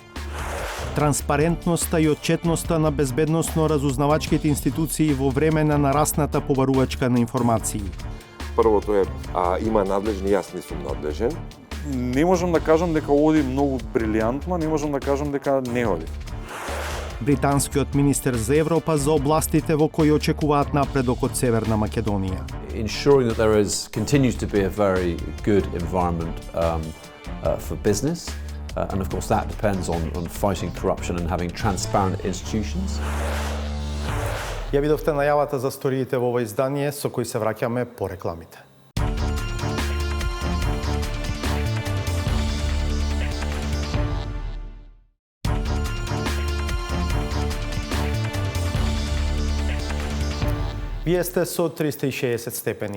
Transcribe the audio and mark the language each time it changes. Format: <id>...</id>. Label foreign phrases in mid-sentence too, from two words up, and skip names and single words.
<mk>Транспарентноста и отчетноста на безбедносно-разузнавачките институции во време на нарасната побарувачка на информации. Првото е, има надлежни, јас не сум надлежен. Не можам да кажам дека оди многу брилијантно, не можам да кажам дека не оди. Британскиот министер за Европа за областите во кои очекуваат напредок од Северна Македонија.</mk> <en>Ensuring that there continues to be a very good environment for business, and of course that depends on fighting corruption and having transparent institutions.</en> <mk>Ја видовте најавата за сториите во ова издание со кои се враќаме по рекламите. Вие сте со 360 степени.</mk>